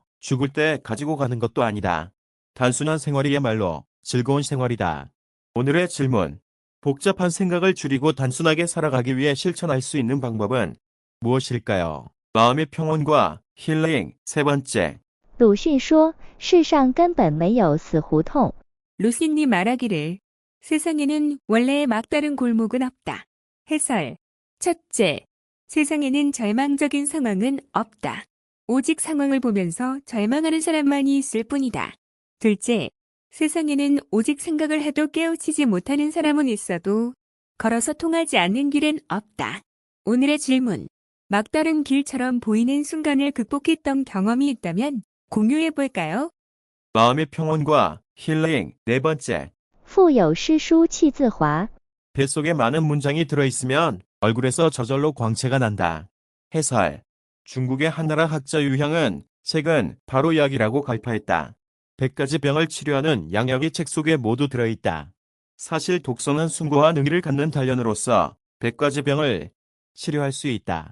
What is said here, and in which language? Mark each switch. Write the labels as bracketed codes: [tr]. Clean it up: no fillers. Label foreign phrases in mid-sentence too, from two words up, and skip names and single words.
[ko] 죽을 때 가지고 가는 것도 아니다. 단순한 생활이야말로 즐거운 생활이다. 오늘의 질문. 복잡한 생각을 줄이고 단순하게 살아가기 위해 실천할 수 있는 방법은 무엇일까요? 마음의 평온과 힐링 세 번째. [zh] 鲁迅说：“世上根本没有死胡同。” [ko] 루시님 말하기를 세상에는 원래 막다른 골목은 없다. 해설. 첫째. 세상에는 절망적인 상황은 없다. 오직 상황을 보면서 절망하는 사람만이 있을 뿐이다. 둘째. 세상에는 오직 생각을 해도 깨우치지 못하는 사람은 있어도 걸어서 통하지 않는 길은 없다. 오늘의 질문. 막다른 길처럼 보이는 순간을 극복했던 경험이 있다면 공유해 볼까요? 마음의 평온과 힐링. 네 번째, [zh] 腹有诗书气自华。 [ko] 뱃속에 많은 문장이 들어있으면 얼굴에서 저절로 광채가 난다. 해설. 중국의 한나라 학자 유향은 책은 바로 약이라고 갈파했다. 100가지 병을 치료하는 양약이 책 속에 모두 들어있다. 사실 독서는 숭고한 의미를 갖는 단련으로서 100가지 병을 치료할 수 있다.